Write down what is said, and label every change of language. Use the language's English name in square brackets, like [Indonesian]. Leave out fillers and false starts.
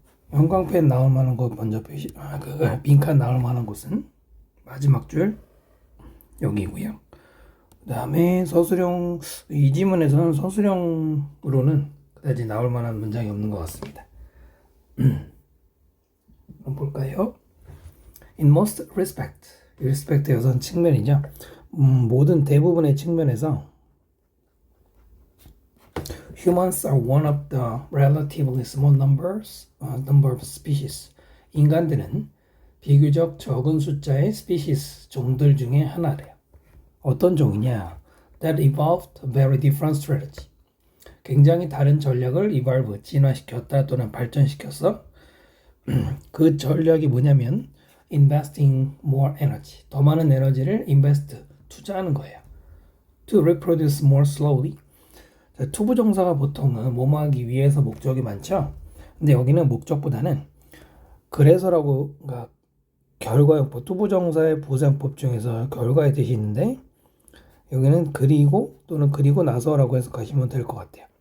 [Korean] 형광펜 나올 만한 거 먼저 빈칸 나올 만한 곳은 마지막 줄 여기고요. 그 다음에 서술형, 이 지문에서는 서술형으로는 그다지 나올 만한 문장이 없는 것 같습니다. 한번 볼까요? [English] In most respect [Korean] 여선 측면이죠. 모든 대부분의 측면에서 [English] Humans are one of the relatively small number of species. [Korean] 인간들은 비교적 적은 숫자의 species, 종들 중에 하나래요. 어떤 종이냐? [English] That evolved a very different strategy. [Korean] 굉장히 다른 전략을 evolve, 진화시켰다 또는 발전시켰어. 그 전략이 뭐냐면 [English] investing more energy. [Korean] 더 많은 에너지를 invest, 투자하는 거예요. [English] To reproduce more slowly. [Korean] 투부정사가 보통은 뭐뭐 하기 위해서 목적이 많죠. 근데 여기는 목적보다는 그래서라고, 그러니까 결과용법, 투부정사의 부사용법 중에서 결과의 뜻이 있는데 여기는 그리고 또는 그리고 나서라고 해석하시면 될 것 같아요.